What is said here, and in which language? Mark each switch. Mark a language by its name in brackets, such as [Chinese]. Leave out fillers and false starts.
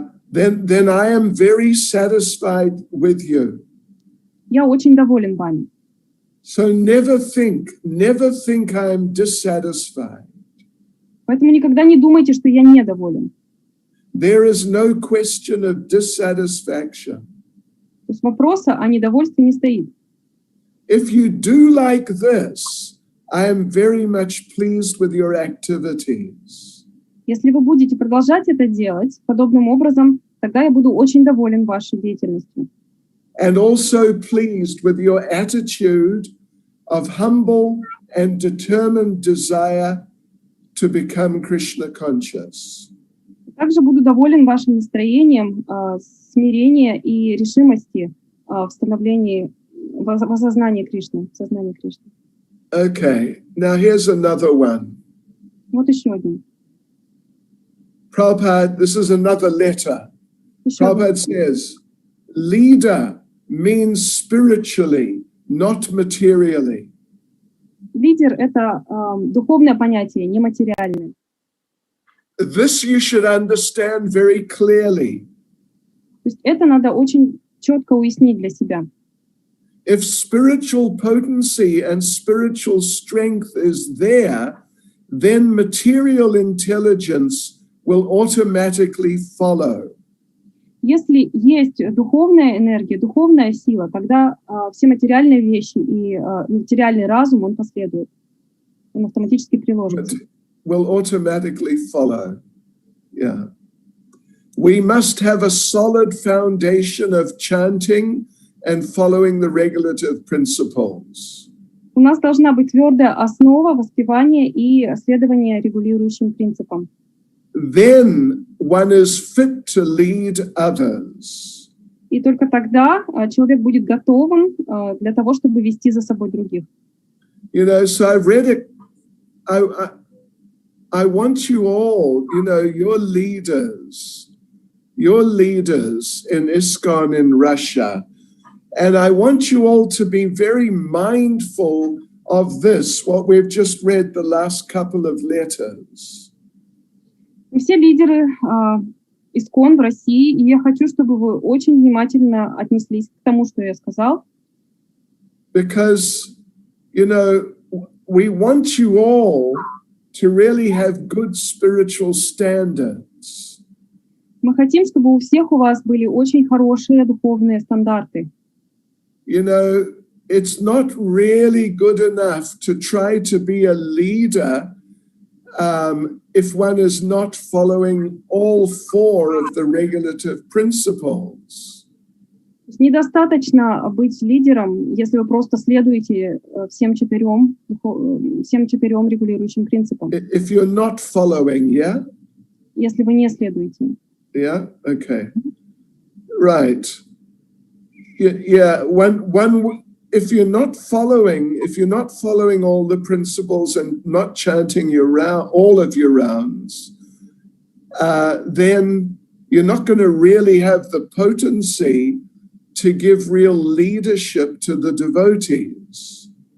[English] Then I am very satisfied with you. [Russian] Я очень доволен вами. [English] So never think I am dissatisfied. [Russian] Поэтому никогда не думайте, что я недоволен. [English] There is no question of dissatisfaction. [Russian] То есть вопроса о недовольстве не стоит. [English] If you do like this, I am very much pleased with your activities. [Russian] Если вы будете продолжать это делать подобным образом, тогда я буду очень доволен вашей деятельностью. [English] And also pleased with your attitude of humble and determined desire to become Krishna conscious. [Russian] Также буду доволен вашим настроением смирения и решимости в становлении, в осознании Кришны, в сознании Кришны. [English] Okay, now here's another one. [Russian] Вот еще один. [English] Prabhupada, this is another letter. [Russian] Еще один. [English] Prabhupada says, leader means spiritually, not materially. [Russian] Лидер — это духовное понятие, нематериальное. [English] This you should understand very clearly. [Russian] То есть это надо очень четко уяснить для себя. [English] If spiritual potency and spiritual strength is there, then material intelligence will automatically follow. [Russian] Если есть духовная энергия, духовная сила, тогда все материальные вещи и материальный разум, он последует. Он автоматически приложится. [English] Will automatically follow. Yeah. We must have a solid foundation of chanting and following the regulative principles. [Russian] У нас должна быть твердая основа воспевания и следования регулирующим принципам. [English] Then one is fit to lead others. [Russian] И только тогда человек будет готовым для того, чтобы вести за собой других. [English] You know, so I've read it. I want you all, you know, your leaders in ISKCON in Russia, and I want you all to be very mindful of this, what we've just read the last couple of letters. [Russian] Все лидеры ИСККОН в России, и я хочу, чтобы вы очень внимательно отнеслись к тому, что я сказал. [English] Because, you know, we want you all to really have good spiritual standards. [Russian] Мы хотим, чтобы у всех у вас были очень хорошие духовные стандарты. [English] You know, it's not really good enough to try to be a leader if one is not following all four of the regulative principles. [Russian] Недостаточно быть лидером, если вы просто следуете всем четырем регулирующим принципам. [English] If you're not following, yeah? [Russian] Если вы не следуете. [English] Yeah, okay. Right. Yeah, if you're not following all the principles and not chanting all of your rounds, then you're not going to really have the potency to give real leadership to the devotees.